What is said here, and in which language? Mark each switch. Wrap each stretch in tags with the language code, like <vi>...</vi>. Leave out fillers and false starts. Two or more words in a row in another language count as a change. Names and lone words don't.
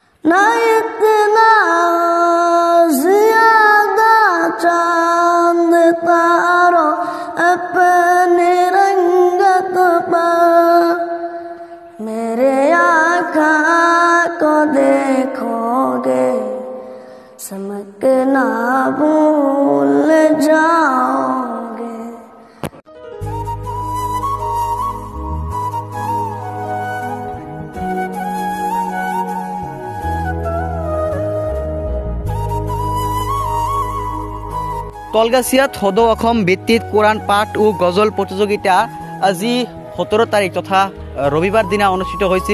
<ur>نہ اتنا زیادہ چاند تاروں اپنے رنگت پر میرے آقا کو دیکھو گے چمکنا بھول جاؤ گے.</ur> <as>তলগাছিয়াত সদৌ অসম ভিত্তিত কোরআন পাঠ ও গজল প্ৰতিযোগিতা আজি 17 তাৰিখ তথা ৰবিবাৰ দিনা অনুষ্ঠিত হৈছিল।</as>